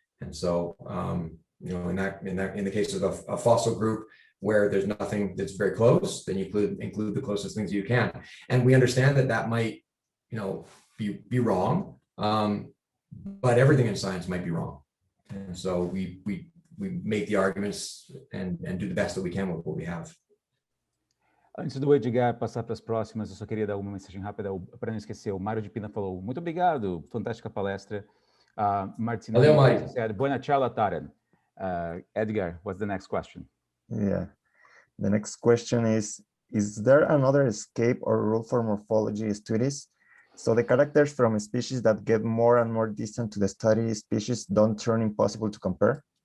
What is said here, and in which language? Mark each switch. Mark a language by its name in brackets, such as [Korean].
[English] And so, you know, in the case of a fossil group where there's nothing that's very close, then you include the closest things you can. And we understand that that might, you know, be wrong, but everything in science might be wrong. And so we make the arguments and do the best that we can with what we have. [Portuguese] Antes do Edgar passar para as próximas, eu só queria dar uma mensagem rápida para não esquecer. O Mário de Pina falou, muito obrigado, fantástica palestra. [English] Martina said, [Spanish] buona charla, [English] Taran. Edgar, what's the next question? Yeah, the next question is there another escape or rule for morphology studies? So the characters from species that get more and more distant to the study species don't turn impossible to compare?